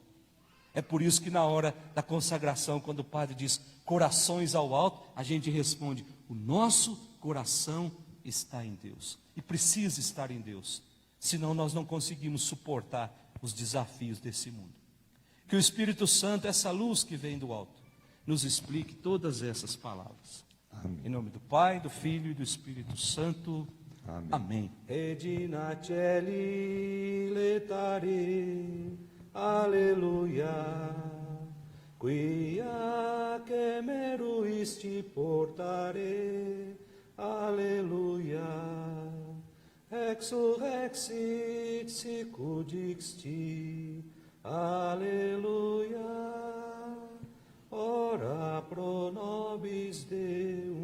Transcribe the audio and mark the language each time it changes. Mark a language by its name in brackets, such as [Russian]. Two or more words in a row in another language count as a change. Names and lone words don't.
[Portuguese] É por isso que na hora da consagração, quando o padre diz corações ao alto, a gente responde: o nosso coração está em Deus, e precisa estar em Deus, senão nós não conseguimos suportar os desafios desse mundo. Que o Espírito Santo, essa luz que vem do alto, nos explique todas essas palavras. Amém. Em nome do Pai, do Filho e do Espírito Santo. Amém. Amém. [Latin] Regina Celi letare, alleluia, quia che meruisti portare, alleluia, exurrexit sicut dixti, alleluia, ora pro nobis Deus.